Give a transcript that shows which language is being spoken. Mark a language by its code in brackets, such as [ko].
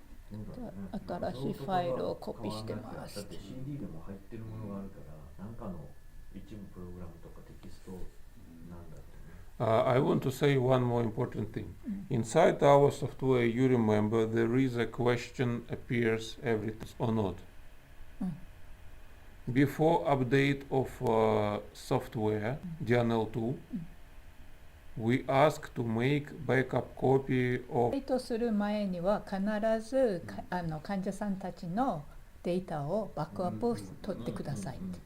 [ja] 新しいファイルをコピーしてます。だって CD でも入ってるものがあるから何かの一部プログラムとかテキストなんだってね。 [en] I want to say one more important thing. Inside our software, you remember there is a question appears every time or not. Before update of software, DNL2, we ask to make backup copy of [ja] とする前には必ず患者さんたちのデータをバックアップを取ってください。